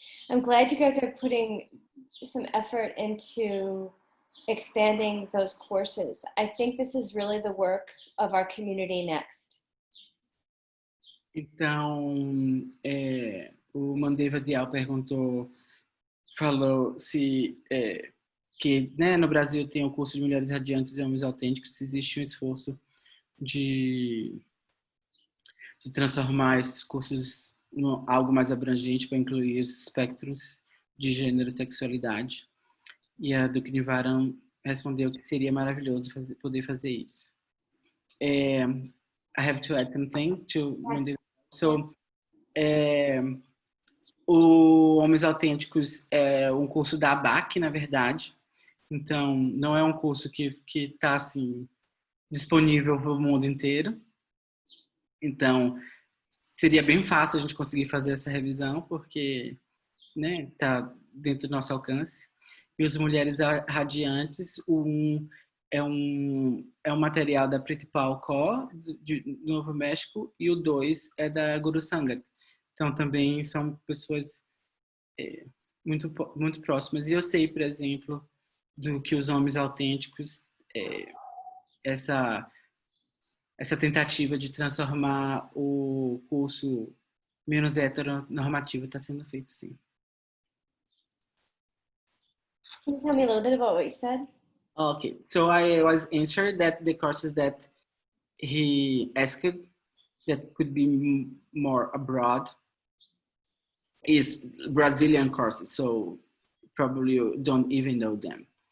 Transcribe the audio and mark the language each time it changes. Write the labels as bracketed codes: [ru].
[en] I'm glad you guys are putting some effort into expanding those courses. I think this is really the work of our community next. [pt] Então, o Mandeva Dial falou se que, né, no Brasil tem o curso de Mulheres Radiantes e Homens Autênticos, se existe um esforço de transformar esses cursos em algo mais abrangente para incluir os espectros de gênero e sexualidade. E a DukhNiwaran respondeu que seria maravilhoso poder fazer isso. [en] I have to add something to Mandeva. [pt] So, o Homens Autênticos é um curso da ABAC, na verdade. Então, não é um curso que está assim, disponível para o mundo inteiro. Então, seria bem fácil a gente conseguir fazer essa revisão, porque tá dentro do nosso alcance. E os Mulheres Radiantes, é um material da Pritipal Kaur, de Novo México, e o 2 é da Guru Sangat. Então, também são pessoas muito, muito próximas. E eu sei, por exemplo, do que os Homens Autênticos, essa tentativa de transformar o curso menos heteronormativo está sendo feito, sim. [en] Can you tell me a little bit about what you said? Okay, so I was answered that the courses that he asked that could be more abroad is Brazilian courses, so probably you don't even know them.